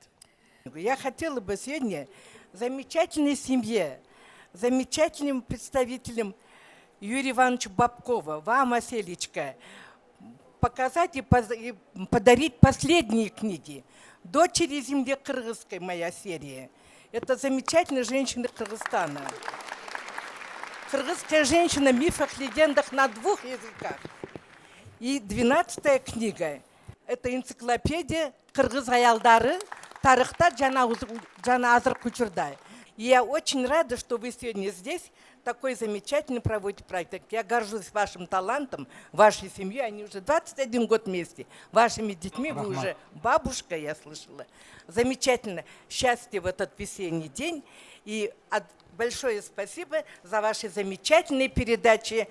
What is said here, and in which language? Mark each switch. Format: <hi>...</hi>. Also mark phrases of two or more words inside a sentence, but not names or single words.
<ru>Я хотела бы сегодня замечательной семье, замечательным представителям Юрия Ивановича Бабкова, вам, Аселечка, показать и подарить последние книги. «Дочери земли кыргызской» моя серия. Это замечательная женщина Кыргызстана. Кыргызская женщина в мифах, легендах на 2 языках. И 12-я книга – это энциклопедия «Кыргыз аялдары»</ru> <ky>тарихта жана азыркы учурда.</ky> <ru>И я очень рада, что вы сегодня здесь, такой замечательный проводите проект. Я горжусь вашим талантом, вашей семьей. Они уже 21 год вместе. Вашими детьми вы уже бабушка, я слышала. Замечательно. Счастья в этот весенний день. И большое спасибо за ваши замечательные передачи.</ru>